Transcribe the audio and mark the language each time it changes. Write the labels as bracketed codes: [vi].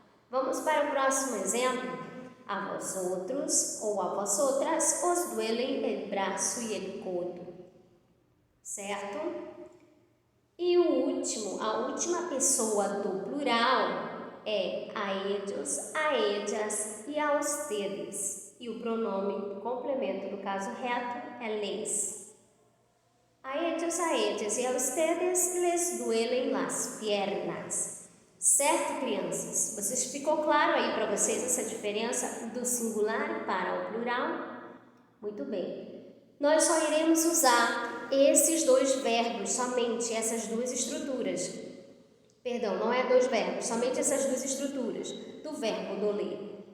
[pt] Vamos para o próximo exemplo. A vós outros ou a vós outras [es] os duelen el braço e el codo. [pt] Certo? E a última pessoa do plural é [es] a ellos, a ellas e a ustedes. [pt] E o pronome complemento do caso reto é les. [es] A ellos, a ellas e a ustedes les duelen las piernas. [pt] Certo, crianças? Ficou claro aí para vocês essa diferença do singular para o plural? Muito bem. Nós só iremos usar esses dois verbos, somente essas duas estruturas. Perdão, não é dois verbos, somente essas duas estruturas do verbo doler.